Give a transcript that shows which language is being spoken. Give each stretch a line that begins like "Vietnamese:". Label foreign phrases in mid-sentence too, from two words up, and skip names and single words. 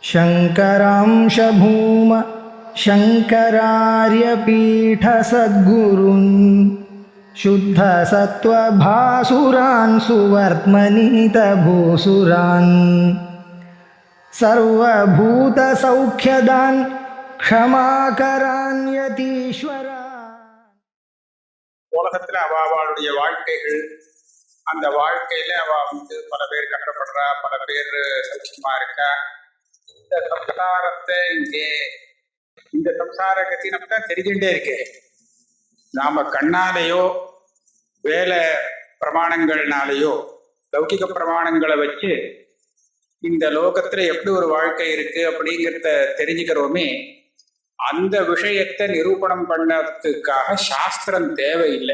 Sanskrit: शङ्करांश भूम शङ्करार्यपीठसद्गुरून् शुद्धसत्त्वभासुरान् सुवर्त्मनीतभूसुरान् सर्वभूतसौख्यदान् क्षमाकरान् यतीश्वरान्.
Tamil: உலகத்துல அவளுடைய வாழ்க்கைகள், அந்த வாழ்க்கையில அவ பல பேர் கஷ்டப்படுறா, பல பேர் சௌக்கியமா இருக்கா. இந்த சம்சாரத்தை இந்த சம்சார கத்தி நமக்கு தான் தெரிஞ்சுட்டே இருக்கு. நாம கண்ணாலேயோ வேலை பிரமாணங்கள்னாலேயோ லௌகிக பிரமாணங்களை வச்சு இந்த லோகத்துல எப்படி ஒரு வாழ்க்கை இருக்கு அப்படிங்கிறத தெரிஞ்சுக்கிறோமே, அந்த விஷயத்தை நிரூபணம் பண்ணதுக்காக சாஸ்திரம் தேவையில்லை.